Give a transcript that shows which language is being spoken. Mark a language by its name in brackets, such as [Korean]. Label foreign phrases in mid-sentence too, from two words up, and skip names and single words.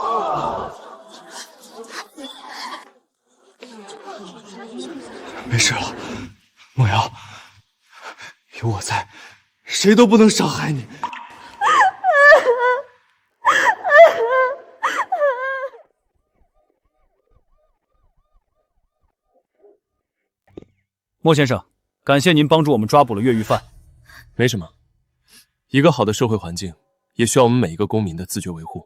[Chinese] 沒事了，夢瑤，有我在，誰都不能傷害你。莫先生，感謝您幫助我們抓捕了越獄犯。沒什麼，一個好的社會環境也需要我們每一個公民的自覺維護。